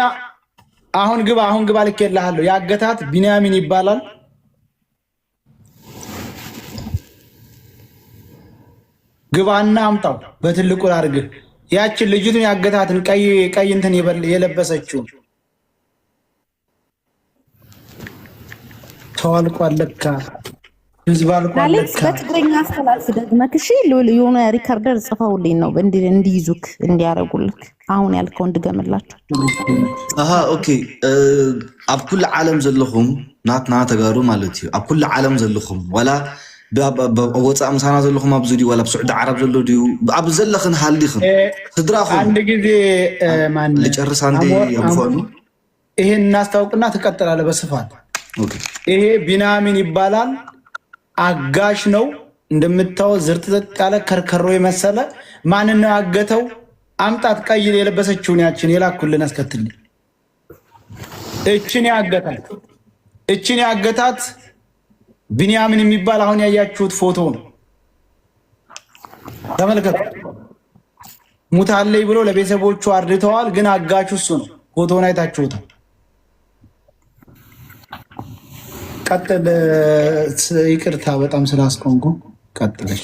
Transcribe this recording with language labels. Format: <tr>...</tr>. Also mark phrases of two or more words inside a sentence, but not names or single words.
<am>አሁን ግባ ልኬልሃለሁ። ያገታት ቢንያሚን ይባላል። ግባና አምጣው በትልቁ አድርግህ። ያችን ልጅቱን ያገታትን ቀይ እንትን የለበሰችው ተዋልቋል ለካ ህዝብ አልቋል ለካ። በትግርኛ አስተላልፍ ደግመህ እሺ። የሆነ ሪከርደር ጽፈውልኝ ነው እንዲይዙክ እንዲያረጉልክ። አሁን ያልከው እንድገምላችሁ።</am> <ti>ኦኬ ኣብ ኩሉ ዓለም ዘለኹም ናትና ተጋሩ ማለት እዩ። ኣብ ኩሉ ዓለም ዘለኹም ዋላ ወፃእ ምሳና ዘለኹም ኣብዚ ድዩ ዋላ ብስዑዲ ዓረብ ዘሎ ድዩ ኣብ ዘለኽን ሃልዲኽን ስድራኹም</ti> <am>አንድ ጊዜ ልጨርስ አንዴ ያምፋሉ። ይሄን እናስታውቅና ትቀጥላለህ በስፋት። ይሄ ቢንያሚን ይባላል። አጋሽ ነው እንደምታው ዝርጥጥ ያለ ከርከሮ የመሰለ ማን ነው ያገተው? አምጣት ቀይ የለበሰችውን ያችን የላኩልን አስከትልኝ። እቺን ያገታት ቢንያሚን የሚባል አሁን ያያችሁት ፎቶ ነው። ተመልከቱ። ሙታለይ ብሎ ለቤተሰቦቹ አርድተዋል፣ ግን አጋቹ እሱ ነው። ፎቶውን አይታችሁታል። ቀጥል። ይቅርታ በጣም ስላስቆንኩ ቀጥለሽ።</am>